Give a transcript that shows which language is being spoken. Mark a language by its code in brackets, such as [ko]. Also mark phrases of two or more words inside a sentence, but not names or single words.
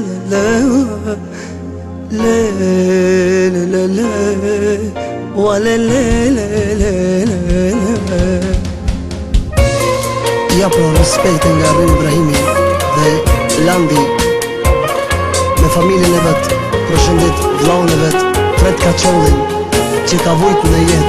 [sq] لا لا لا لا ولا لا لا لا لا. Ja pro respekt nga Rrim Ibrahimi dhe Landi me familjen e vet. Përshëndet vllaun e vet Fred Kaçollin që ka vujt në jetë.